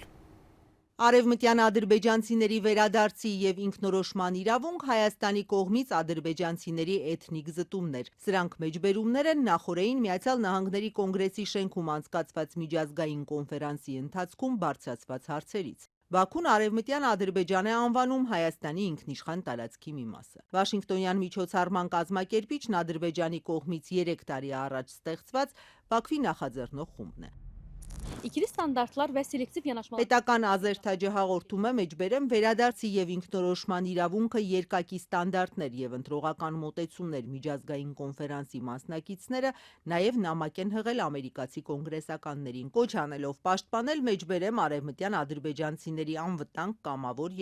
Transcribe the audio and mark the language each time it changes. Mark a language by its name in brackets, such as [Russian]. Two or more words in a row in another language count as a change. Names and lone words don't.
[Armenian] Արևմտյան ադրբեջանցիների վերադարձի եւ ինքնորոշման իրավունք Հայաստանի կողմից ադրբեջանցիների էթնիկ զտումներ։ Սրանք մեջբերումներ են նախորդին Միացյալ Նահանգների կոնգրեսի շենքում անցկացված միջազգային կոնֆերանսի ընթացքում բարձրացված հարցերից։ Բաքուն Արևմտյան Ադրբեջան է անվանում Հայաստանի ինքնիշխան տարածքի մի մասը։ Վաշինգտոնյան միջոցառման կազմակերպիչն Ադրբեջանի կողմից 3 տարի առաջ ստեղծված Բաքվի նախաձեռնող խումբն է։ [Azerbaijani] İkili standartlar ve selektif yanaşmalar. [Armenian] Պետական Ազերթաջը հաղորդում է մեջբերեմ վերադարձի եւ ինքնորոշման իրավունքը երկակի ստանդարտներ եւ ընտրողական մոտեցումներ միջազգային կոնֆերանսի մասնակիցները նաեւ նամակ են հղել ամերիկացի կոնգրեսականներին, կոչ անելով պաշտպանել մեջբերեմ արևմտյան ադրբեջանցիների անվտանգ, կամավոր